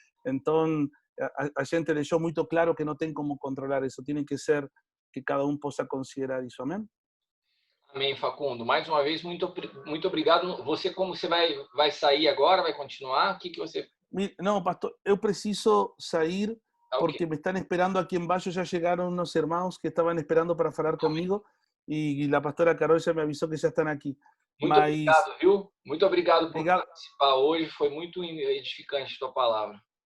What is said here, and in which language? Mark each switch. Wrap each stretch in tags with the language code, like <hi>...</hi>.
<pt>Entonces, a gente deixou muito claro que não tem como controlar isso, tem que ser que cada um possa considerar isso, amém? Amém, Facundo. Mais uma vez, muito obrigado. Como você vai sair agora? Vai continuar? O que você... Não, pastor, eu preciso sair porque Okay.</pt> <es>me están esperando aquí embaixo, ya llegaron unos hermanos que estaban esperando</es> <pt>para falar</pt> <es>conmigo y la pastora Carol ya me avisó que ya están aquí.</es> <pt>Muito Mas, obrigado, viu? Muito obrigado por obrigado, participar hoje. Foi muito edificante a tua palavra.</pt>